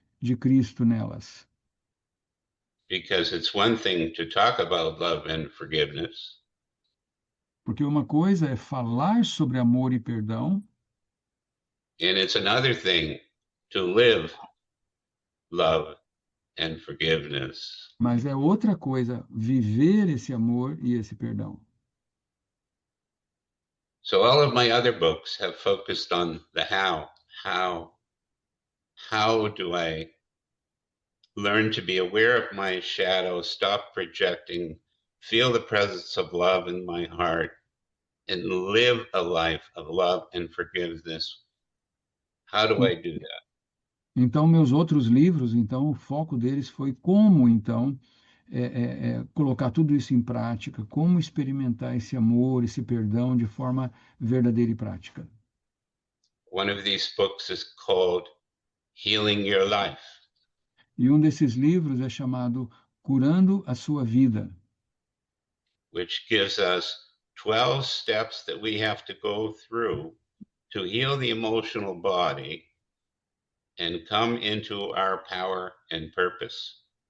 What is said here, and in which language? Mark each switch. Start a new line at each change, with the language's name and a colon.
Portuguese: de Cristo nelas.
English: Because it's one thing to talk about love and forgiveness,
Portuguese: Porque uma coisa é falar sobre amor e perdão,
English: and it's another thing to live love and forgiveness.
Portuguese: mas é outra coisa viver esse amor e esse perdão.
English: So all of my other books have focused on the how. How do I learn to be aware of my shadow, stop projecting, feel the presence of love in my heart, and live a life of love and forgiveness? How do I do that?
Portuguese: Então, meus outros livros, então, o foco deles foi como, então, colocar tudo isso em prática, como experimentar esse amor, esse perdão de forma verdadeira e prática.
English: One of these books is called Healing Your Life.
Portuguese: E um desses livros é chamado Curando a Sua Vida,
English: which gives us 12 steps that we have to go through to heal the emotional body and come into our power and purpose.